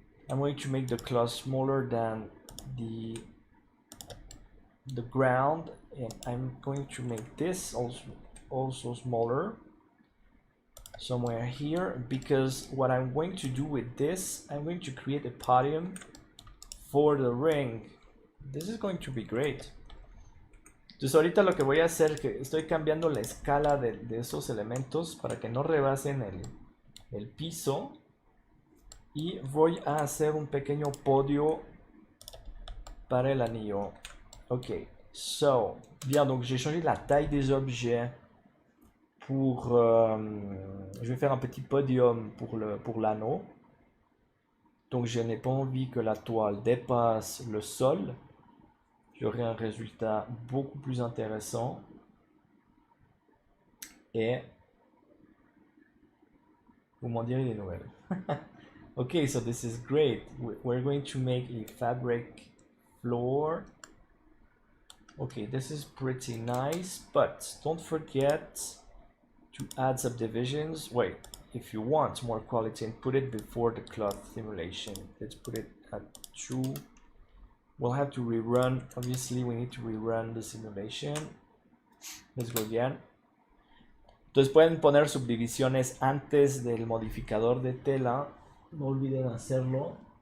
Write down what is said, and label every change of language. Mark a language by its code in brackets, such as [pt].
[en] I'm going to make the cloth smaller than the ground, and I'm going to make this also smaller somewhere here, because what I'm going to do with this, I'm going to create a podium for the ring. This is going to be great. [es] Entonces ahorita lo que voy a hacer es que estoy cambiando la escala de esos elementos para que no rebasen el piso, y voy a hacer un pequeño podio para el anillo. [fr] Ok, so, bien, donc j'ai changé la taille des objets pour... je vais faire un petit podium pour l'anneau. Donc je n'ai pas envie que la toile dépasse le sol. J'aurai un résultat beaucoup plus intéressant. Et vous m'en direz des nouvelles. [en] Okay, so this is great. We're going to make a fabric floor. Okay, this is pretty nice, but don't forget to add subdivisions. Wait, if you want more quality, and put it before the cloth simulation. Let's put it at 2. We'll have to rerun. Obviously, we need to rerun the simulation. Let's go again. [es] Entonces pueden poner subdivisiones antes del modificador de tela. No olviden hacerlo.